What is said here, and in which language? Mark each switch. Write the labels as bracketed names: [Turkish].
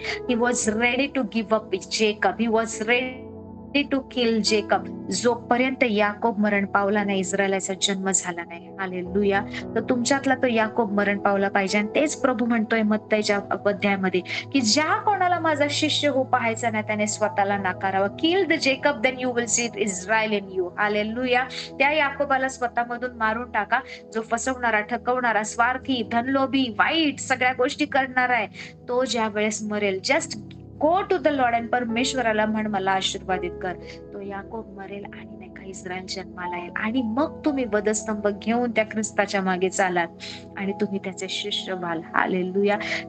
[English] He was ready to give up Jacob. He was ready to kill Jacob. [Marathi] जोपर्यंत याकोब मरण पावला नाही, इस्रायलाचा जन्म झाला नाही. हालेलुया. तर तुमच्यातला तो याकोब मरण पावला पाहिजे. आणि तेच प्रभू म्हणतोय मत्तईच्या अध्यायामध्ये की ज्या कोणाला माझा शिष्य हो पाहायचा नाही, त्याने स्वतःला नाकारावं. [English] Kill the Jacob, then you will see Israel in you. [Marathi] Hallelujah. त्या याकोबाला स्वतःमधून मारून टाका, जो फसवणारा, ठकवणारा, स्वार्थी, धनलोभी, वाईट सगळ्या गोष्टी करणारा आहे. तो ज्या वेळेस मरेल, [English] just go to the lord and [Marathi] परमेश्वराला म्हण मला आशीर्वादित कर. तो याकोब मरेल आणि नाही का इस्रायल जन्माला येईल. आणि मग तुम्ही वधस्तंभ घेऊन त्या ख्रिस्ताच्या मागे चालाल आणि तुम्ही त्याचे शिष्य व्हाल. हालेलुया.